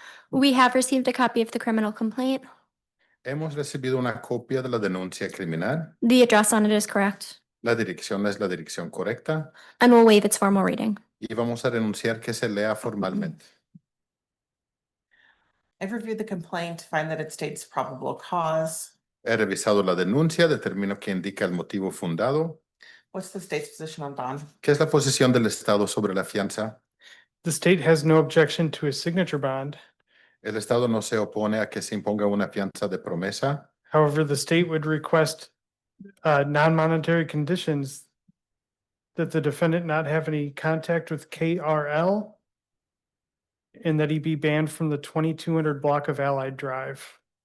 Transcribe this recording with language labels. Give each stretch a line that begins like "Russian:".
English: We have received a copy of the criminal complaint.
Spanish: Hemos recibido una copia de la denuncia criminal.
English: The address on it is correct,
Spanish: La dirección es la dirección correcta
English: and we'll waive its formal reading.
Spanish: y vamos a renunciar que se lea formalmente.
English: I've reviewed the complaint, find that it states probable cause.
Spanish: He revisado la denuncia, determino que indica el motivo fundado.
English: What's the state's position on bond?
Spanish: ¿Qué es la posición del Estado sobre la fianza?
English: The state has no objection to a signature bond.
Spanish: El Estado no se opone a que se imponga una fianza de promesa.
English: However, the state would request non-monetary conditions that the defendant not have any contact with KRL and that he be banned from the 2200 block of Allied Drive.